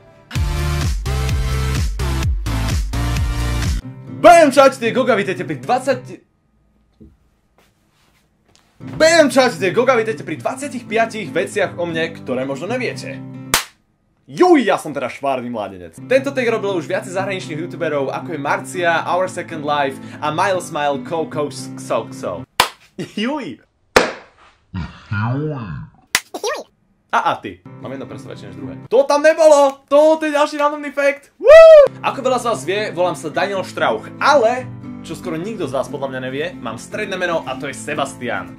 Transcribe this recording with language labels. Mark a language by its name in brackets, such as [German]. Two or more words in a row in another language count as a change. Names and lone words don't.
[Slovak] BAM, čaute, Goga, vítejte pri 25 veciach o mne, ktoré možno neviete. Juj, ja som teda švárny mládenec. Tento tag robilo už viac zahraničných youtuberov, ako je Marcia, Our Second Life a Miles Smile Coco Xo. Juj. A ty. Mám jedno prsto väčšie než druhé. To tam nebolo! To je ďalší randomný fact. Woo! Ako veľa z vás vie, volám sa Daniel Strauch, ale, čo skoro nikto z vás podľa mňa nevie, mám stredné meno a to je Sebastian.